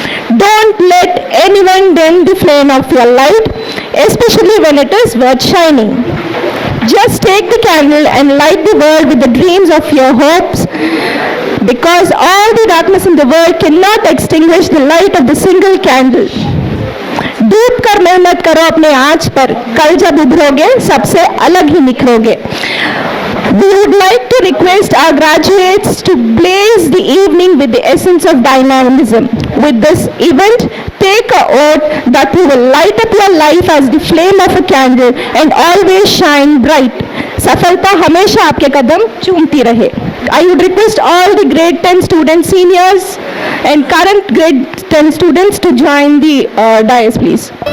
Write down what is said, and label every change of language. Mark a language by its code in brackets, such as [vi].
[en] Don't let anyone dim the flame of your light, especially when it is worth shining. Just take the candle and light the world with the dreams of your hopes, because all the darkness in the world cannot extinguish the light of the single candle. [hi] डूब कर मेहनत करो अपने आँच पर, कल जब उभरोगे सबसे अलग ही निखरोगे. [en] We would like to request our graduates to blaze the evening with the essence of dynamism. With this event, take a oath that you will light up your life as the flame of a candle and always shine bright. [hi] सफलता हमेशा आपके कदम चूमती रहे. [en] I would request all the grade 10 students, seniors and current grade 10 students to join the dais, please.